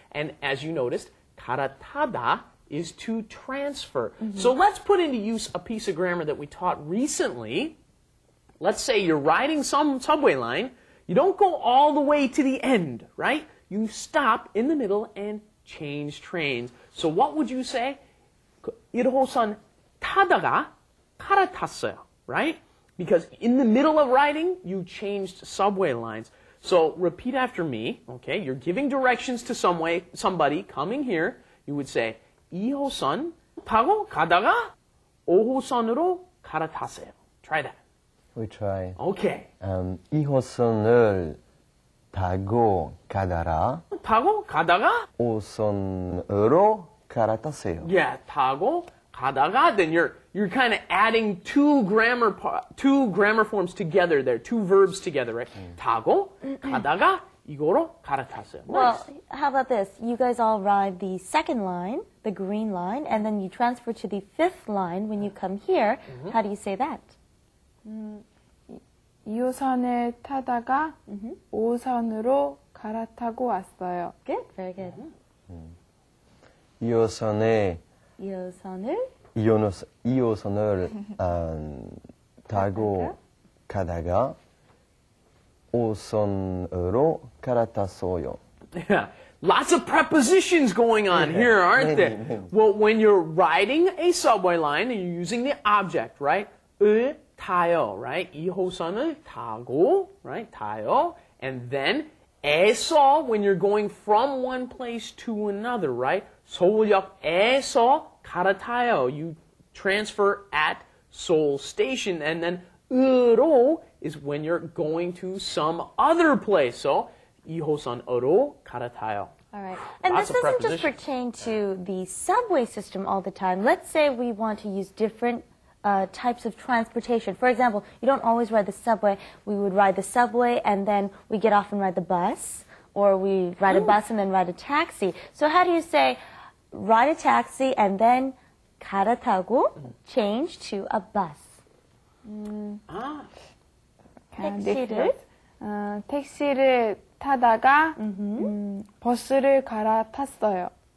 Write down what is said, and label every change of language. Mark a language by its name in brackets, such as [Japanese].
[English] And as you noticed, 갈아타다 is to transfer. So let's put into use a piece of grammar that we taught recently. Let's say you're riding some subway line. You don't go all the way to the end, right? You stop in the middle and change trains. So what would you say? [Korean] 1호선 타다가 갈아탔어요, [English] right? Because in the middle of riding, you changed subway lines. So repeat after me, okay? You're giving directions to somebody coming here. You would say [Korean] 2호선 타고 가다가 5호선으로 갈아타세요. [English] Try that. We try. Okay. [Korean] 2호선을 타고 가다가 타고 가다가 5선으로 갈아타세요. [English] yeah, [Korean] 타고 가다가 [English] then you're kind of adding two grammar forms together there, two verbs together, right? [Korean] 타고 가다가 이거로 갈아탔어요. [English] Well, how about this? You guys all ride the second line, the green line, and then you transfer to the fifth line when you come here. How do you say that? [Korean] 2호선을 타다가 5호선으로 갈아타고 왔어요. [English] Good, very good. [Korean] 2호선에 2호선을 2호선을 타고 가다가 5선으로 갈아탔어요. [English] Yeah. Lots of prepositions going on here, aren't there? Well, when you're riding a subway line and you're using the object, right? [Korean] 을 타요, [English] right? [Korean] 2호선을 타고, [English] right? [Korean] 타요. [English] And then 에서, when you're going from one place to another, right? [Korean] 서울역에서 갈아타요. [English] You transfer at Seoul Station. And then 으로 is when you're going to some other place. So [Korean] 2호선으로 갈아타요. [English] All right. And Lots this of doesn't just prepositions. pertain to the subway system all the time. Let's say we want to use different types of transportation. For example, you don't always ride the subway. We would ride the subway and then we get off and ride the bus. Or we ride a bus and then ride a taxi. So how do you say ride a taxi and then 갈아타고 change to a bus? [Korean] 택시를? 택시를 타다가 버스를 갈아탔어요.